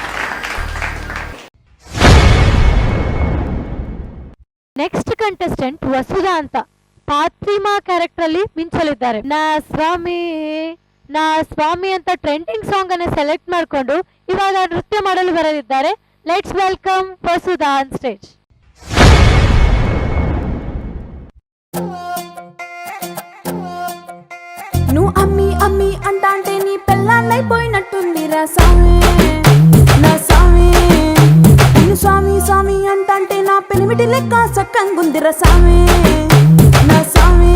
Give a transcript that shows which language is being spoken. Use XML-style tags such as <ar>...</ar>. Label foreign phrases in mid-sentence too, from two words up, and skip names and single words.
<en>next contestant</en> <kn>ವಸುಧಾ ಅಂತ ಫಾತಿಮಾ ಕ್ಯಾರೆಕ್ಟರ್ ಅಲ್ಲಿ ಮಿಂಚಲಿದ್ದಾರೆ. ನಾ ಸ್ವಾಮಿ ಅಂತ</kn> <en>trending song</en> <kn>ಅನ್ನು ಸೆಲೆಕ್ಟ್ ಮಾಡಿಕೊಂಡು ಇವಾಗ ನೃತ್ಯ ಮಾಡಲು ಬರಲಿದ್ದಾರೆ.</kn> <en>Let's welcome Vasudha on stage.</en> <te>నువ్వు అమ్మి అమ్మి అంటే నీ పెళ్ళాన్నైపోయినట్టుందిరా సామి నా సామి. నేను స్వామి స్వామి అంటే నా పెనిమిటి లెక్క సక్కంగుందిరా సామి నా సామి.</te>